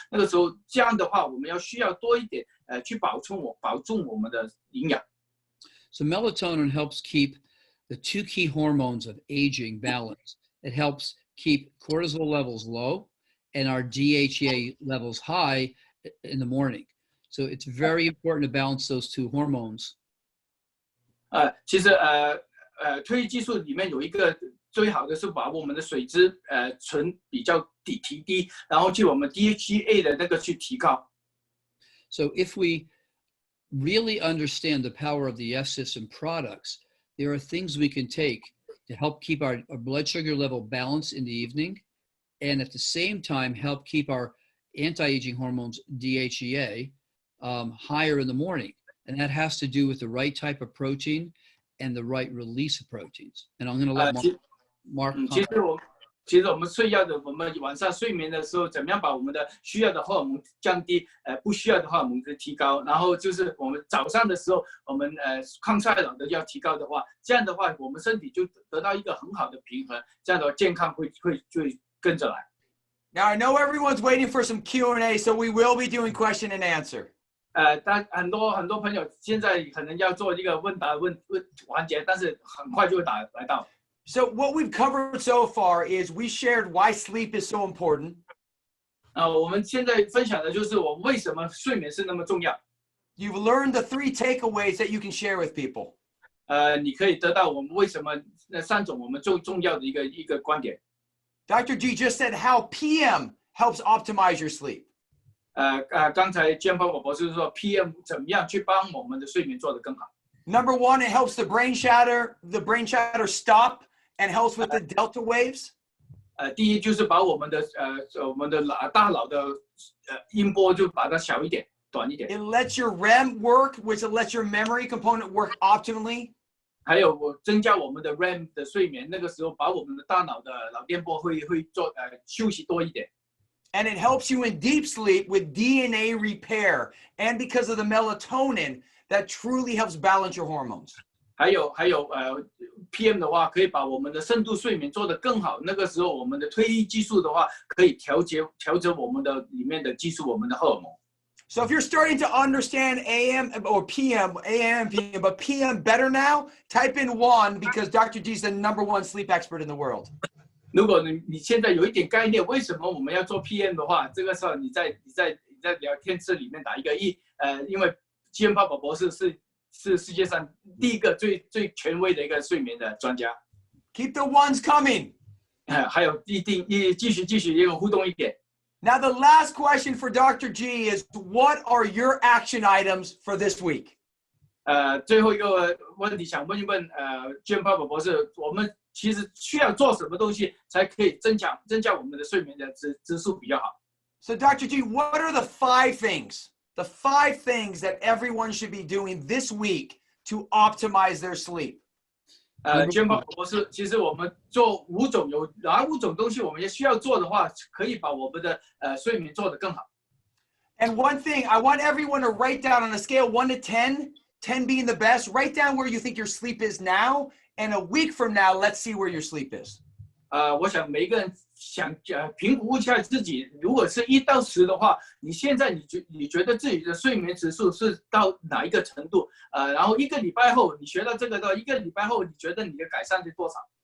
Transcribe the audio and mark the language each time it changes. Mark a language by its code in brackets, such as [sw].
[zh] 那个时候这样的话，我们需要多一点去保重我们的营养。 [en] So melatonin helps keep the 2 key hormones of aging balanced. It helps keep cortisol levels low and our DHEA levels high in the morning. So it's very important to balance those 2 hormones. [zh] 其实褪黑激素里面有一个最好的是把我们的水质醇比较提低，然后去我们 DHA 的那个去提高。 [en] So if we really understand the power of the F system products, there are things we can take to help keep our blood sugar level balanced in the evening, and at the same time help keep our anti-aging hormones DHEA higher in the morning. And that has to do with the right type of protein and the right release of proteins. And I'm going to let Mark comment. [zh] 其实我们我们晚上睡眠的时候，怎么样把我们的需要的荷尔蒙降低，不需要的荷尔蒙提高。然后就是我们早上的时候，我们抗衰老的要提高的话，这样的话我们身体就得到一个很好的平衡，这样的话健康会跟着来。 [en] Now I know everyone's waiting for some Q&A, so we will be doing question and answer. [zh] 但很多朋友现在可能要做一个问答环节，但是很快就会来到。 [en] So what we've covered so far is we shared why sleep is so important. [zh] 我们现在分享的就是我为什么睡眠是那么重要。 [en] You've learned the 3 takeaways that you can share with people. [zh] 你可以得到我们为什么那3种我们最重要的一个观点。 [en] Dr. G just said how PM helps optimize your sleep. [zh] 刚才Giampapa博士说 PM 怎么样去帮我们的睡眠做得更好。 [en] Number 1, it helps the brain chatter stop and helps with the delta waves. [zh] 第一就是把我们的大脑的音波就把它小一点、短一点。 [en] It lets your REM work, which lets your memory component work optimally. [zh] 还有我增加我们的 REM 的睡眠，那个时候把我们的大脑的脑电波会做休息多一点。 [en] And it helps you in deep sleep with DNA repair, and because of the melatonin that truly helps balance your hormones. [zh] 还有PM 的话，可以把我们的深度睡眠做得更好。那个时候，我们的褪黑激素的话，可以调整我们的里面的激素，我们的荷尔蒙。 [en] So if you're starting to understand AM or PM, AMPM, but PM better now, type in 1 because Dr. G is the #1 sleep expert in the world. [zh] 如果你现在有一点概念，为什么我们要做 PM 的话，这个时候你在聊天室里面打一个1，因为Giampapa博士是世界上第一个最权威的一个睡眠的专家。 [en] Keep the ones coming. [zh] 还有继续一个互动一点。 [en] Now the last question for Dr. G is, what are your action items for this week? [zh] 最后一个问题想问一问Giampapa博士，我们其实需要做什么东西才可以增加我们的睡眠的质素比较好？ [en] So Dr. G, what are the 5 things? The 5 things that everyone should be doing this week to optimize their sleep. [zh] Giampapa博士，其实我们做5种，有哪5种东西我们也需要做的话，可以把我们的睡眠做得更好。 [en] And one thing, I want everyone to write down on a scale 1 to 10, 10 being the best, write down where you think your sleep is now, and a week from now, let's see where your sleep is. [zh] 我想每一个人想评估一下自己，如果是1到10的话，你现在你觉得自己的睡眠指数是到哪一个程度？然后1个礼拜后你学到这个的，1个礼拜后你觉得你的改善是多少？